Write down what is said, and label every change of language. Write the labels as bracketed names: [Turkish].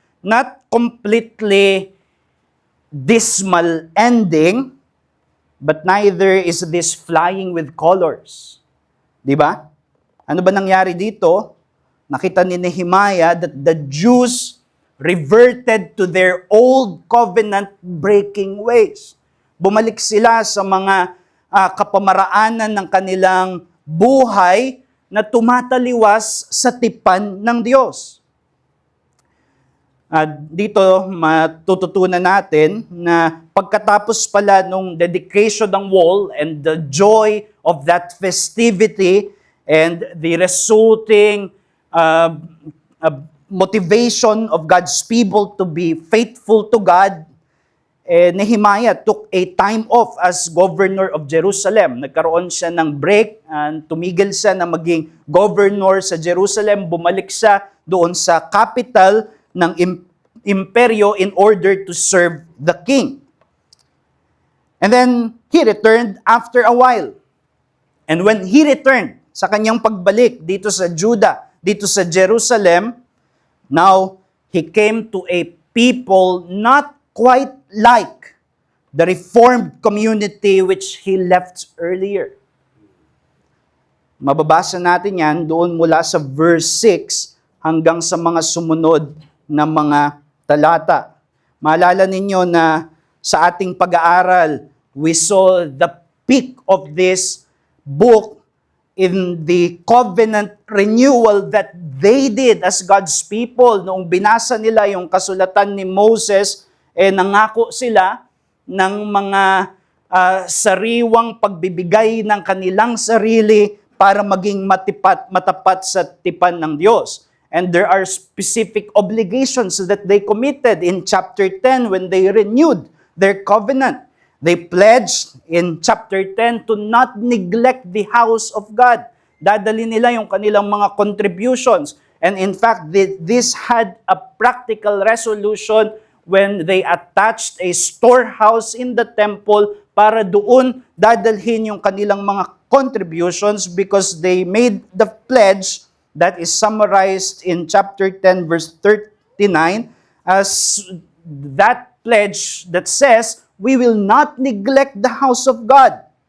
[English] Not completely dismal ending, but neither is this flying with colors. [Filipino] Di ba? Ano ba nangyari dito? Nakita ni [English] Nehemiah that the Jews reverted to their old covenant-breaking ways. [Filipino] Bumalik sila sa mga kapamaraanan ng kanilang buhay na tumataliwas sa tipan ng Diyos. Dito matututunan natin na pagkatapos pala nung dedication ng wall [English] and the joy of that festivity and the resulting uh, motivation of God's people to be faithful to God, Nehemiah took a time off as governor of Jerusalem. [Filipino] Nagkaroon siya ng break, and tumigil siya na maging governor sa Jerusalem. Bumalik siya doon sa capital ng imperyo [English] in order to serve the king. And then, he returned after a while. And when he returned [Filipino] sa kanyang pagbalik dito sa Judah, dito sa Jerusalem, [English] now, he came to a people not quite like the Reformed community which he left earlier. [Filipino] Mababasa natin yan doon mula sa verse 6 hanggang sa mga sumunod na mga talata. Maalala ninyo na sa ating pag-aaral, [English] we saw the peak of this book in the covenant renewal that they did as God's people. [Filipino] Noong binasa nila yung kasulatan ni Moses, nangako sila ng mga sariwang pagbibigay ng kanilang sarili para maging matapat sa tipan ng Diyos. [English] And there are specific obligations that they committed in chapter 10 when they renewed their covenant. They pledged in chapter 10 to not neglect the house of God. [Filipino] Dadali nila yung kanilang mga contributions. [English] And in fact, this had a practical resolution when they attached a storehouse in the temple [Filipino] para doon dadalhin yung kanilang mga contributions, [English] because they made the pledge that is summarized in chapter 10 verse 39 as that pledge that says, we will not neglect the house of God.